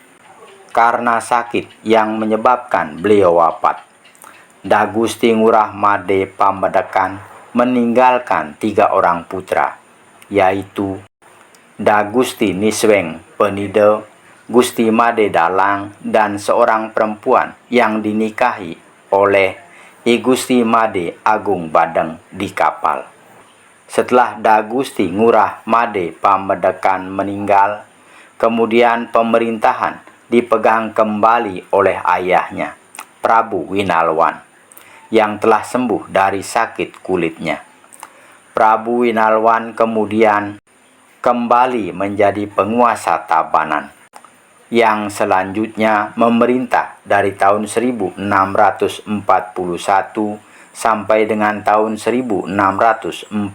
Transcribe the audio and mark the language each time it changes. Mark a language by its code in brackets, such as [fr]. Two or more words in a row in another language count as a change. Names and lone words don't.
[id] Karena sakit yang menyebabkan beliau wafat, Dagusti Ngurah Made Pamedekan meninggalkan 3 orang putra, yaitu Dagusti Nisweng Penide, Gusti Made Dalang, dan seorang perempuan yang dinikahi oleh I Gusti Made Agung Badeng di kapal. Setelah Dagusti Ngurah Made Pamedekan meninggal, kemudian pemerintahan dipegang kembali oleh ayahnya, Prabu Winalwan, yang telah sembuh dari sakit kulitnya. Prabu Winalwan kemudian kembali menjadi penguasa Tabanan, yang selanjutnya memerintah dari tahun 1641 sampai dengan tahun 1646.